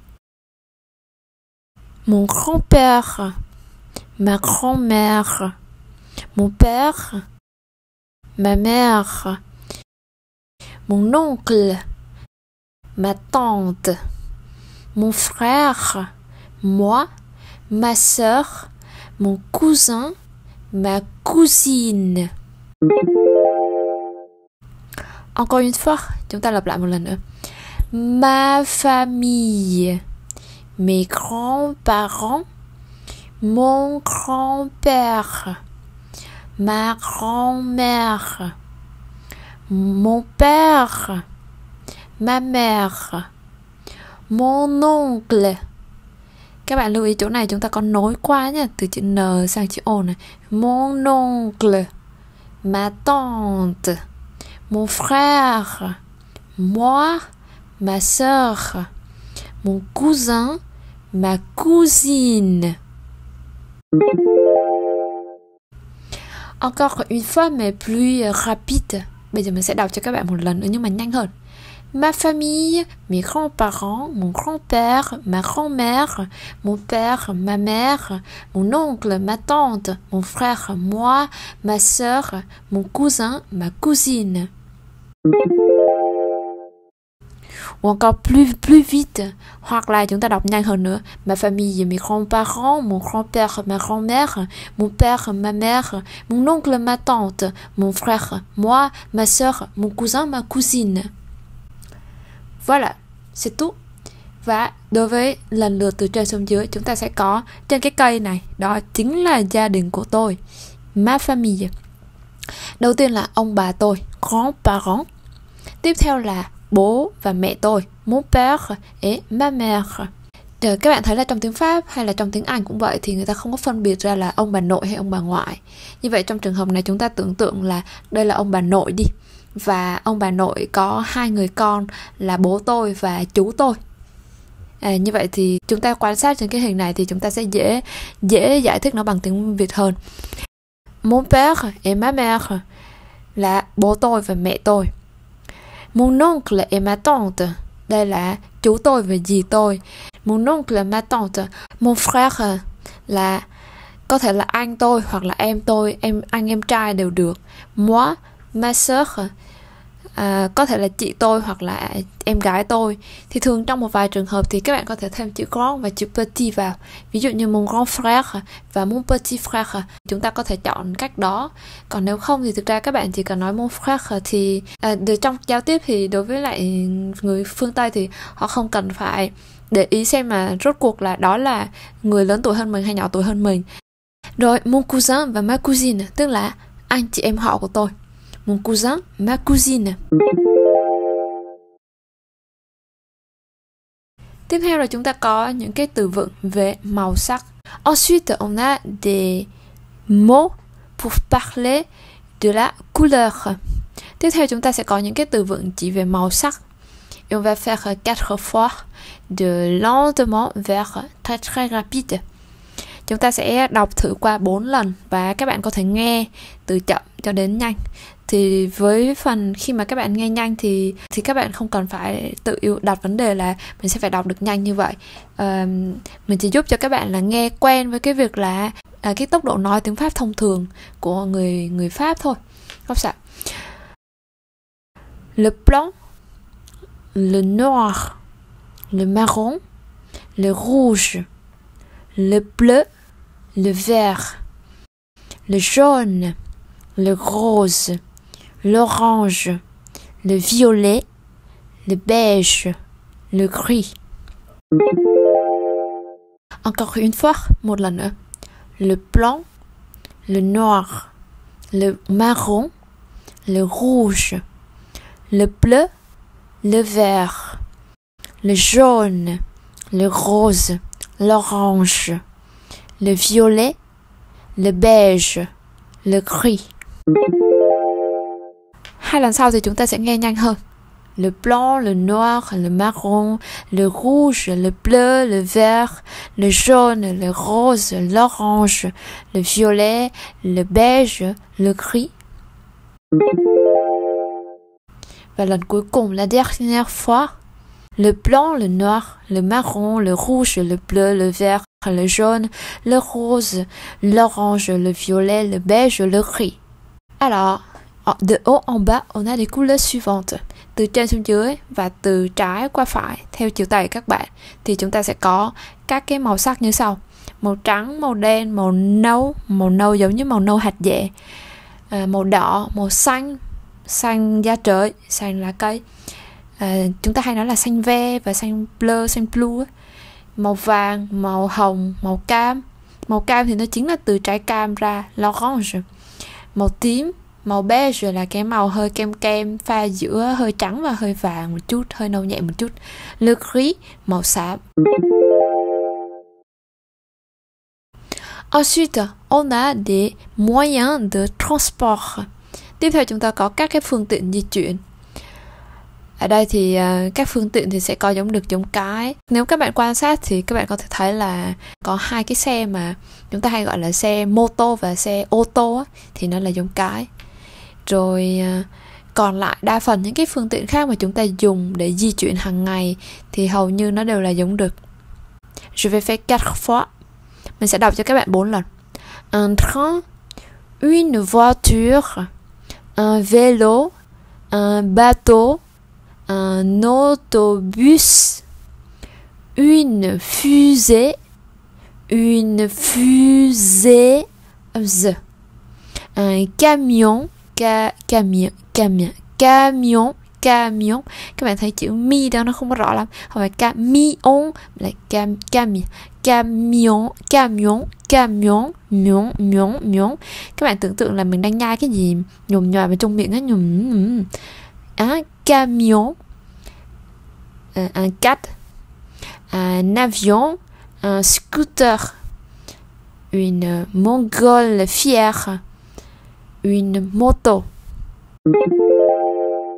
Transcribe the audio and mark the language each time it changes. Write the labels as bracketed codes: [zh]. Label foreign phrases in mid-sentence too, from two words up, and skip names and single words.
[fr] mon grand-père, ma grand-mère, mon père, ma mère, mon oncle, ma tante, mon frère, moi, ma sœur, mon cousin, ma cousine. Encore une fois, [vi] chúng ta lặp lại một lần nữa. [fr] Ma famille, mes grands-parents, mon grand-père, ma grand-mère, mon père, ma mère, mon oncle. [vi] Các bạn lưu ý chỗ này chúng ta có nối qua nhé, từ chữ N sang chữ O này. [fr] Mon oncle, ma tante, mon frère, moi, ma sœur, mon cousin, ma cousine. Encore une fois mais plus rapide. [vi] Bây giờ mình sẽ đọc cho các bạn một lần nữa nhưng mà nhanh hơn. [fr] Ma famille, mes grands-parents, mon grand-père, ma grand-mère, mon père, ma mère, mon oncle, ma tante, mon frère, moi, ma sœur, mon cousin, ma cousine. Ou encore plus vite, [vi] hoặc là chúng ta đọc nhanh hơn nữa. [fr] Ma famille, mes grands-parents, mon grand-père, ma grand-mère, mon père, ma mère, mon oncle, ma tante, mon frère, moi, ma sœur, mon cousin, ma cousine. Voilà, c'est tout. [vi] Và đối với lần lượt từ trên xuống dưới, chúng ta sẽ có trên cái cây này, đó chính là gia đình của tôi, [fr] ma famille. [vi] Đầu tiên là ông bà tôi, [fr] grands-parents. [vi] Tiếp theo là bố và mẹ tôi, [fr] mon père et ma mère. [vi] Các bạn thấy là trong tiếng Pháp hay là trong tiếng Anh cũng vậy thì người ta không có phân biệt ra là ông bà nội hay ông bà ngoại. Như vậy trong trường hợp này chúng ta tưởng tượng là đây là ông bà nội đi. và ông bà nội có 2 người con là bố tôi và chú tôi. Như vậy thì chúng ta quan sát trên cái hình này thì chúng ta sẽ dễ giải thích nó bằng tiếng Việt hơn. [fr] Mon père et ma mère [vi] là bố tôi và mẹ tôi. [fr] Mon oncle et ma tante, [vi] đây là chú tôi và dì tôi. [fr] Mon oncle et ma tante. Mon frère [vi] là có thể là anh tôi hoặc là em tôi, anh em trai đều được. [fr] Moi, ma sœur, [vi] có thể là chị tôi hoặc là em gái tôi. Thì thường trong một vài trường hợp thì các bạn có thể thêm chữ grand và chữ petit vào. Ví dụ như [fr] mon grand frère [vi] và [fr] mon petit frère, [vi] chúng ta có thể chọn cách đó. Còn nếu không thì thực ra các bạn chỉ cần nói [fr] mon frère [vi] thì trong giao tiếp thì đối với lại người phương Tây thì họ không cần phải để ý xem mà rốt cuộc là đó là người lớn tuổi hơn mình hay nhỏ tuổi hơn mình. Rồi [fr] mon cousin [vi] và [fr] ma cousine, [vi] tức là anh chị em họ của tôi. [fr] Mon cousin, ma cousine. [vi] Tiếp theo là chúng ta có những cái từ vựng về màu sắc. [fr] Ensuite, on a des mots pour parler de la couleur. [vi] Tiếp theo chúng ta sẽ có những cái từ vựng chỉ về màu sắc. [fr] Et on va faire 4 fois de lentement vers très très rapide. [vi] Chúng ta sẽ đọc thử qua 4 lần và các bạn có thể nghe từ chậm cho đến nhanh. Thì với phần khi mà các bạn nghe nhanh thì các bạn không cần phải tự đặt vấn đề là mình sẽ phải đọc được nhanh như vậy. Mình chỉ giúp cho các bạn là nghe quen với cái việc là cái tốc độ nói tiếng Pháp thông thường của người Pháp thôi. Không sao. [fr] Le blanc, le noir, le marron, le rouge, le bleu, le vert, le jaune, le rose, l'orange, le violet, le beige, le gris. Encore une fois, [vi] một lần nữa. [fr] Le blanc, le noir, le marron, le rouge, le bleu, le vert, le jaune, le rose, l'orange, le violet, le beige, le gris. [vi] Hai lần sau thì chúng ta sẽ nghe nhanh hơn. [fr] Le blanc, le noir, le marron, le rouge, le bleu, le vert, le jaune, le rose, l'orange, le violet, le beige, le gris. [vi] Và lần cuối cùng, [fr] la dernière fois. Le blanc, le noir, le marron, le rouge, le bleu, le vert, le jaune, le rose, l'orange, le violet, le beige, le gris. Alors, de haut en bas, on a les couleurs suivantes. [vi] Từ trên xuống dưới và từ trái qua phải theo chiều tay các bạn thì chúng ta sẽ có các cái màu sắc như sau: màu trắng, màu đen, màu nâu giống như màu nâu hạt dẻ, màu đỏ, màu xanh, xanh da trời, xanh lá cây. Chúng ta hay nói là xanh ve và xanh blue, màu vàng, màu hồng, màu cam. Màu cam thì nó chính là từ trái cam ra, l'orange. Màu tím, màu beige là cái màu hơi kem pha giữa hơi trắng và hơi vàng một chút, hơi nâu nhẹ một chút. [fr] Le gris, [vi] màu xám. [fr] Ensuite, on a des moyens de transport. [vi] Tiếp theo chúng ta có các cái phương tiện di chuyển. Ở đây thì các phương tiện thì sẽ có giống được giống cái. Nếu các bạn quan sát thì các bạn có thể thấy là có hai cái xe mà chúng ta hay gọi là xe mô tô và xe ô tô á, thì nó là giống cái. Rồi còn lại đa phần những cái phương tiện khác mà chúng ta dùng để di chuyển hàng ngày thì hầu như nó đều là giống được. [fr] Je vais faire 4 fois. [vi] Mình sẽ đọc cho các bạn 4 lần. [fr] Un train, une voiture, un vélo, un bateau, un autobus, une fusée, une fuseuse, un camion, camion. [vi] Các bạn thấy chữ mi đó nó không có rõ lắm, không phải camion là camion. Các bạn tưởng tượng là mình đang nhai cái gì nhồm nhòi vào trong miệng á, [fr] camion, un quad, un avion, un scooter, une montgolfière, une moto.